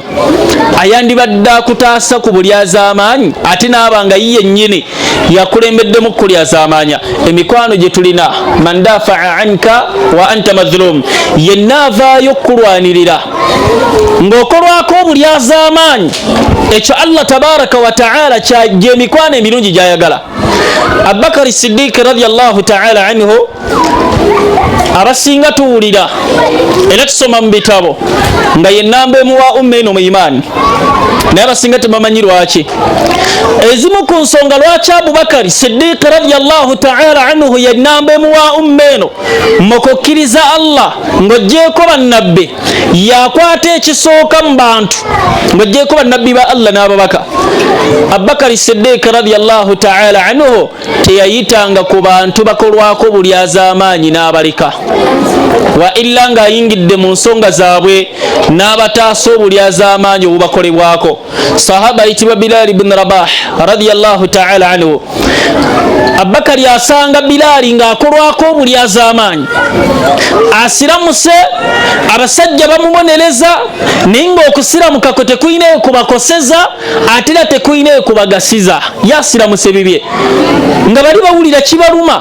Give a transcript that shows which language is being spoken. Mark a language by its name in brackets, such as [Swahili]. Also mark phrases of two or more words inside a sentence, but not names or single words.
[Ganda] Ayandibadde akutaasa ku bulyaza amaanyi ate n'aba nga yiye nnyini yakulembeddemu kulyaza amaanyi. Emikwano gye tulina, [Arabic] من دافع عنك وأنت مظلوم, [Ganda] yenna avaayo okulwanirira ng'okolwako obulyaza amaanyi, ekyo [Arabic] الله تبارك وتعالى [Ganda] gye mikwano emirungi gyayagala. [Arabic] أبو بكر الصديق رضي الله تعالى عنه, [Ganda] abasinga tuwulira era tusoma mu bitabo nga ye nnamba emu wa umma eno mu imaani, naye abasinga tebamanyi lwaki. Ezimu ku nsonga lwaki Abubakar Siddiq [Arabic] رضي الله تعالى عنه [Ganda] ye nnamba emu wa umma eno mu kukkiriza Allah ng'oggyeko bannabbi, yakwata ekisooka mu bantu ng'oggyeko bannabbi ba Allah n'ababaka. Abubakar Siddiq [Arabic] رضي الله تعالى عنه [Ganda] teyayitanga ku bantu bakolwako bulyaza amaanyi n'abaleka, [Arabic] وإلا [Ganda] ng'ayingidde mu nsonga zaabwe n'abataasa obulyaza amaanyi obubakolebwako. Sahaba ayitibwa Bilal ibn Rabah [Arabic] رضي الله تعالى عنه, [Ganda] Abubakar asanga Bilal ng'akolwako obulyaza amaanyi, asiramuse, abasajja bamubonereza, naye ng'okusiramuka kwe tekuyinayo kubakoseza ate era tekuyinayo kubagasiza. Yasiramuse bibye nga bali bawulira kibaluma.